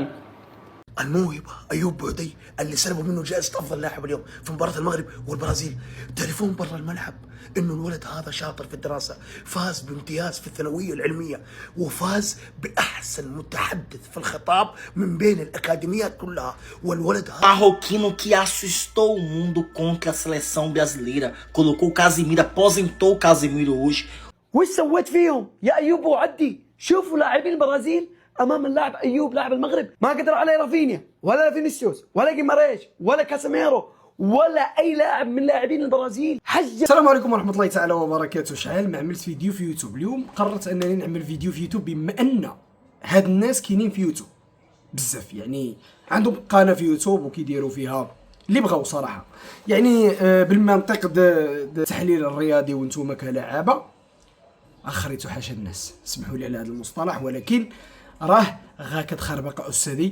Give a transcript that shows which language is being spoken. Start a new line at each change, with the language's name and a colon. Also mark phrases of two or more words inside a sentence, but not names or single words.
Arabic: الموهبة أيوب بوعدي اللي سلبوا منه جائزة أفضل لاعب اليوم في مباراة المغرب والبرازيل. تليفون برا الملعب إنه الولد هذا شاطر في الدراسة، فاز بامتياز في الثانوية العلمية، وفاز بأحسن متحدث في الخطاب من بين الأكاديميات كلها. والولد هذا
Portuguese: Marroquino que assustou o mundo contra a seleção brasileira. Colocou o Casemiro, aposentou o Casemiro hoje.
Arabic: وش سويت فيهم يا أيوب بوعدي؟ شوفوا لاعبين البرازيل امام اللاعب ايوب لاعب المغرب، ما قدر عليه رافينيا ولا فينيسيوس ولا جيماريش ولا كاسيميرو ولا اي لاعب من لاعبين البرازيل. السلام عليكم ورحمه الله تعالى وبركاته. شحال ما عملت فيديو في يوتيوب، اليوم قررت انني نعمل فيديو في يوتيوب بما ان هاد الناس كاينين في يوتيوب بزاف، يعني عندهم قناه في يوتيوب وكيديروا فيها اللي بغاو صراحه، يعني بالمنطق التحليل الرياضي وانتم كلاعبه اخريتو حاشا الناس، سمحوا لي على هذا المصطلح، ولكن راه غا كتخربق استاذي.